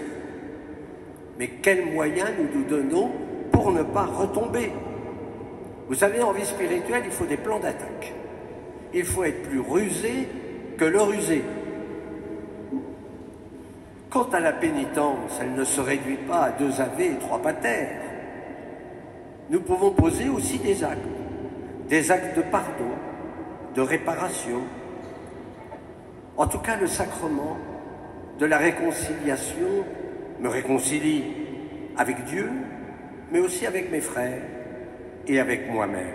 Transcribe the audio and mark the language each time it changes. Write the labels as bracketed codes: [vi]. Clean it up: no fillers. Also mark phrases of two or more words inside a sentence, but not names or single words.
[fr] Mais quels moyens nous donnons pour ne pas retomber? Vous savez, en vie spirituelle, il faut des plans d'attaque. Il faut être plus rusé que le rusé. Quant à la pénitence, elle ne se réduit pas à 2 ave et 3 pater. Nous pouvons poser aussi des actes de pardon, de réparation. En tout cas, le sacrement de la réconciliation me réconcilie avec Dieu, mais aussi avec mes frères et avec moi-même.